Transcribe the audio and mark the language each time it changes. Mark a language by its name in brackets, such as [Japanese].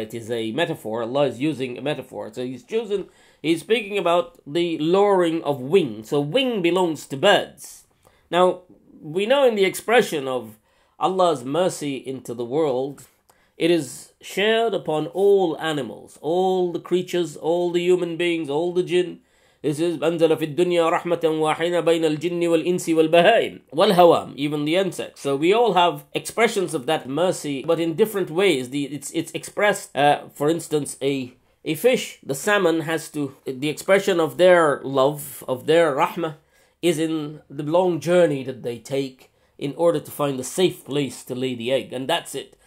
[English] It is a metaphor. Allah is using a metaphor. So He's speaking about the lowering of wing. So wing belongs to birds. Now, we know in the expression of Allah's mercy into the world, it is shared upon all animals, all the creatures, all the human beings, all the jinn. This is [Arabic] أنزل في الدنيا رحمة واحدة بين الجن والإنس والبهائم والهوام, [English] even the insects. So we all have expressions of that mercy, but in different ways. It's expressed, for instance, a fish, the salmon, the expression of their love, of their rahmah, is in the long journey that they take in order to find a safe place to lay the egg, and that's it.